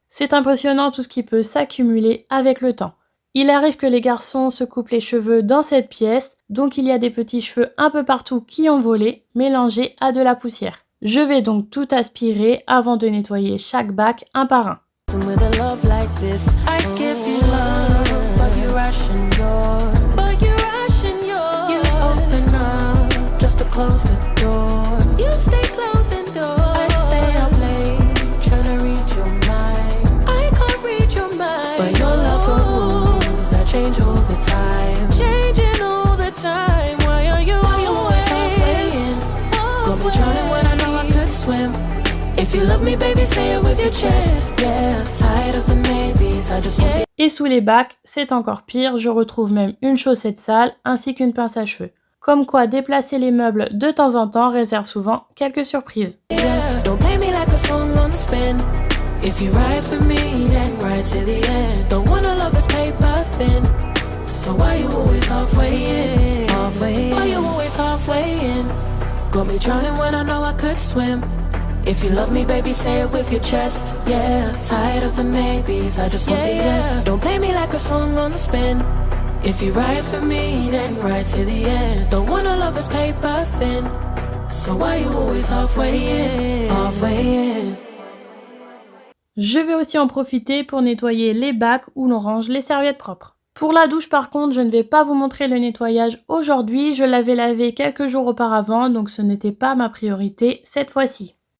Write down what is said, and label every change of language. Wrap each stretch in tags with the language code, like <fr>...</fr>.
<fr>C'est impressionnant tout ce qui peut s'accumuler avec le temps. Il arrive que les garçons se coupent les cheveux dans cette pièce, donc il y a des petits cheveux un peu partout qui ont volé, mélangés à de la poussière. Je vais donc tout aspirer avant de nettoyer chaque bac un par un.</fr> <en>With a love like this, I give you love, but you ration yours. You open up just to close the door. You stay closing doors. I stay up late, tryna read your mind. I can't read your mind. But your love got rules that change all the time. Changing all the time. Why are you always halfway in? Got me drowning when I know I could swim. If you love me, baby, say it with your chest. Yeah, tired of the maybes, I just want the.</en> <fr>Et sous les bacs, c'est encore pire, je retrouve même une chaussette sale ainsi qu'une pince à cheveux. Comme quoi déplacer les meubles de temps en temps réserve souvent quelques surprises.</fr> <en>Yes, don't play me like a song on the spin. If you ride for me, then ride to the end. Don't wanna love this paper thin. So why you always halfway in? Halfway in. Why you always halfway in? Got me drowning when I know I could swim. If you love me, baby, say it with your chest. Yeah, tired of the maybes, I just want the yes. Don't play me like a song on the spin. If you ride for me, then ride to the end. Don't wanna love this paper thin. So why you always halfway in? Halfway in.</en> <fr>Je vais aussi en profiter pour nettoyer les bacs où l'on range les serviettes propres. Pour la douche par contre, je ne vais pas vous montrer le nettoyage aujourd'hui, je l'avais lavé quelques jours auparavant, donc ce n'était pas ma priorité cette fois-ci.</fr>